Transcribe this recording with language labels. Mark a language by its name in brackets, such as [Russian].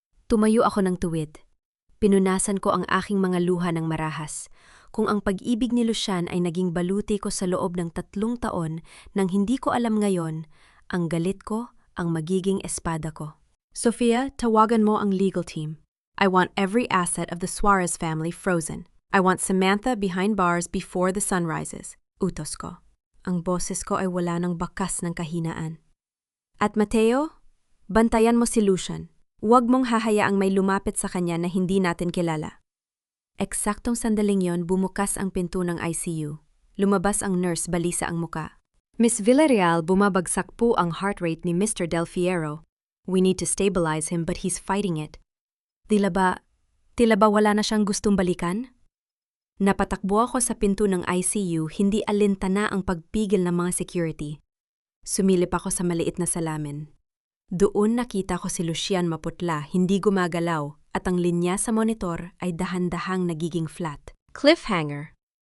[Filipino] Tumayo ako ng tuwid. Pinunasan ko ang aking mga luha ng marahas. Kung ang pag-ibig ni Lucian ay naging baluti ko sa loob ng 3 taon nang hindi ko alam ngayon, ang galit ko ang magiging espada ko. Sofia, tawagan mo ang legal team. [English] I want every asset of the Suarez family frozen. I want Samantha behind bars before the sun rises. [Filipino] Utos ko. Ang boses ko ay wala ng bakas ng kahinaan. At Mateo, bantayan mo si Lucian. Huwag mong hahayaang may lumapit sa kanya na hindi natin kilala. Eksaktong sandaling yon bumukas ang pinto ng ICU. Lumabas ang nurse balisa ang muka. Miss Villarreal, bumabagsak po ang heart rate ni Mr. Del Fierro. [English] We need to stabilize him but he's fighting it. [Filipino] Tila ba wala na siyang gustong balikan? Napatakbo ako sa pinto ng ICU, hindi alintana ang pagpigil ng mga security. Sumilip ako sa maliit na salamin. Doon nakita ko si Lucian maputla, hindi gumagalaw, at ang linya sa monitor ay dahan-dahang nagiging flat. Cliffhanger.